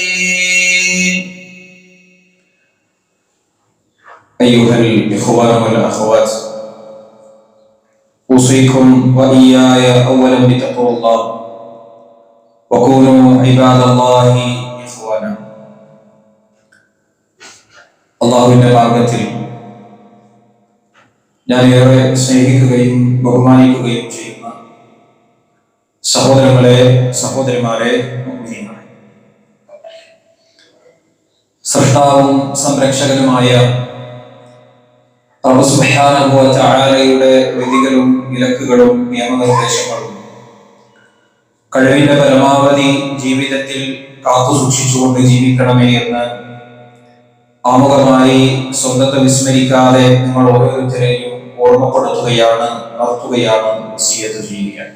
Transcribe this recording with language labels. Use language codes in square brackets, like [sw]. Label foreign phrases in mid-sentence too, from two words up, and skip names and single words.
[ar] أيها الإخوان والأخوات، أوصيكم وإياي أولا بتقوى الله، وكونوا عباد الله إخوانا. [ml] അള്ളാഹുവിന്റെ മാർഗത്തിൽ ഞാൻ ഏറെ സ്നേഹിക്കുകയും ബഹുമാനിക്കുകയും ചെയ്യുന്ന സഹോദരങ്ങളെ, സഹോദരിമാരെ, മുഅ്മിനീങ്ങളെ, സൃഷ്ടാവും സംരക്ഷകനുമായ റബ്ബ് [ar] سبحانه وتعالى [ml] വിധികളും വിലക്കുകളും നിയമനിർദ്ദേശങ്ങളും കഴിവിന്റെ പരമാവധി ജീവിതത്തിൽ കാത്തു സൂക്ഷിച്ചുകൊണ്ട് ജീവിക്കണമേ എന്ന് ആമുഖമായി സ്വന്തത്തെ വിസ്മരിക്കാതെ നിങ്ങൾ ഓരോരുത്തരെയും ഓർമ്മപ്പെടുത്തുകയാണ്, ഉണർത്തുകയാണ്, വസിയത്ത് ചെയ്യുകയാണ്.